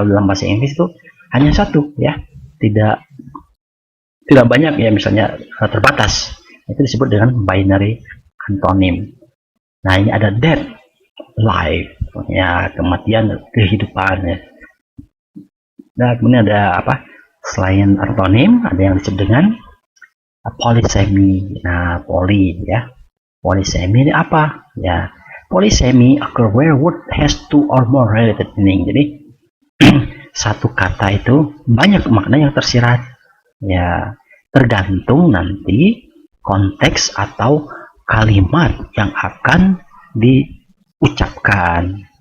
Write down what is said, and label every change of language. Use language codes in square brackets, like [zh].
[id] Kalau dalam bahasa Inggris itu hanya satu ya, tidak banyak ya, misalnya terbatas, itu disebut dengan binary antonym. Nah ini ada death, life ya, kematian, kehidupan ya. Nah kemudian ada apa selain antonim, ada yang disebut dengan polysemy. Nah poly ya, polysemy ini apa ya? [en] Polysemy occur where word has two or more related meaning. [id] Jadi satu kata itu banyak makna yang tersirat ya, tergantung nanti konteks atau kalimat yang akan diucapkan.